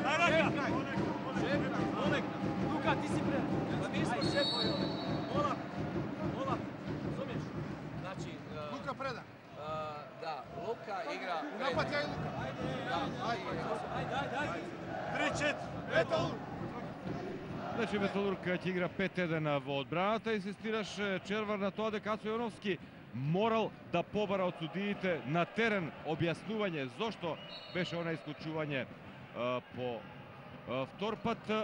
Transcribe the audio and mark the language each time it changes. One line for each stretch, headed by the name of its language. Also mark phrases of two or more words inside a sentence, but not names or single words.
Croatian: Luka, ti si pre. Pa nismo šefovi ovdje. Mola, razumiješ? Znači... Luka preda. Da, Luka igra... Napad ja i Luka. Ajde. 3-4,
Macedonian: Металург. Значи Металург ќе игра 5-1 во одбраната. Инсистираш Червар на тоа дека Ацо Јоновски морал да побара од судиите на терен објаснување зошто беше она исклучување по втор пат.